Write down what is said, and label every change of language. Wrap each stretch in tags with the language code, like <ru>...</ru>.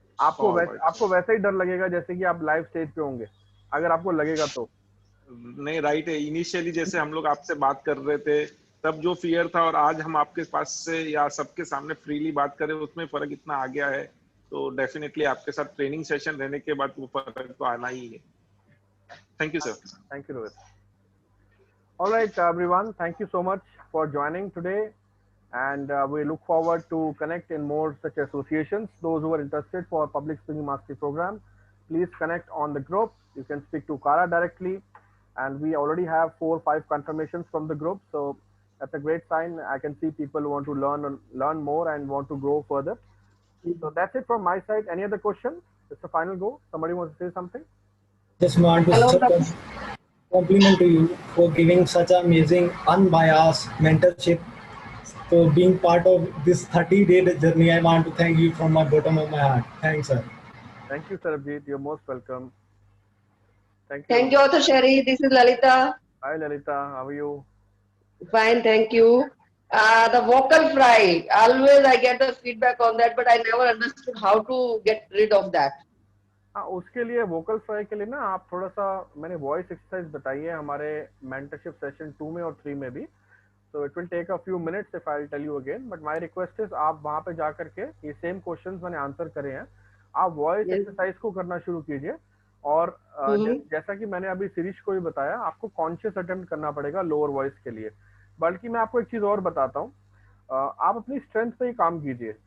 <hi>आपको वैसा ही डर लगेगा जैसे कि आप लाइव स्टेज पे होंगे, अगर आपको लगेगा तो. नहीं, राइट है. इनिशियली जैसे हम लोग आपसे बात कर रहे थे तब जो फियर था और आज हम आपके पास से या सबके सामने फ्रीली बात करें, उसमें फर्क इतना आ गया है. तो डेफिनेटली आपके साथ ट्रेनिंग सेशन रहने के बाद वो फर्क तो आना ही है. Thank you sir. Thank you Rohit.</hi> <en>All right, everyone. Thank you so much for joining today. and we look forward to connect in more such associations. Those who are interested for public speaking mastery program, please connect on the group. You can speak to Kara directly, and we already have 4 or 5 confirmations from the group. So that's a great sign. I can see people want to learn more and want to grow further. So that's it from my side. Any other question? It's the final go. Somebody wants to say something? Just want to Hello, compliment to you for giving such amazing, unbiased mentorship. So being part of this 30-day journey, I want to thank you from my bottom of my heart. Thanks, sir. Thank you, Sarabjit. You're most welcome. Thank you. Thank you, Author Sherry. This is Lalita. Hi, Lalita. How are you? Fine, thank you. The vocal fry, always I get the feedback on that, but I never understood how to get rid of that.</en> <hi>हाँ, उसके लिए vocal fry के लिए ना आप थोड़ा सा मैंने वॉइस एक्सरसाइज बताई है हमारे मेंटरशिप सेशन 2 में और 3 में भी.</hi> <en>So it will take a few minutes if I'll tell you again. But my request is</en> <hi>आप वहाँ पे जा करके ये सेम क्वेश्चंस मैंने आंसर करे हैं, आप वॉइस एक्सरसाइज को करना शुरू कीजिए. और जैसा कि मैंने अभी शिरीष को भी बताया, आपको कॉन्शियस अटेम्प्ट करना पड़ेगा लोअर वॉइस के लिए. बल्कि मैं आपको एक चीज और बताता हूँ, आप अपनी स्ट्रेंथ पे ही काम कीजिए.</hi>